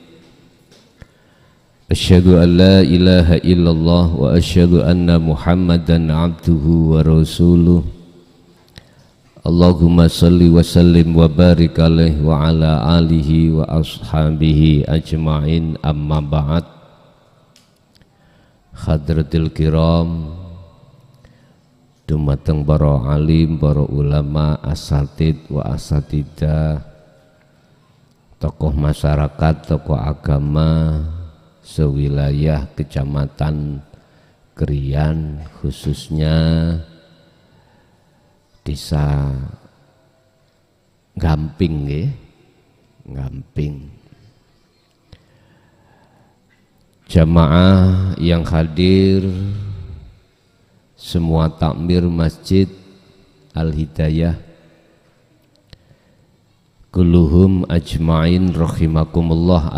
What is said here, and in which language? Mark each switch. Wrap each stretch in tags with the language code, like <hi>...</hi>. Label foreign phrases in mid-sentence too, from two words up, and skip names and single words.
<ar>أشهد أن لا إله إلا الله وأشهد أن محمدا عبده ورسوله. اللهم صل وسلم وبارك عليه وعلى آله وأصحابه أجمعين، أما بعد. حضرات الكرام,</ar> <jv>dumateng para alim,</jv> <id>para ulama,</id> <ar>أساتيذ وأساتذة,</ar> <id>tokoh masyarakat, tokoh agama sewilayah Kecamatan Krian, khususnya Desa Gamping nggih, Gamping. Jamaah yang hadir, semua takmir Masjid Al-Hidayah,</id> <ar>كلهم أجمعين رحمكم الله.</ar>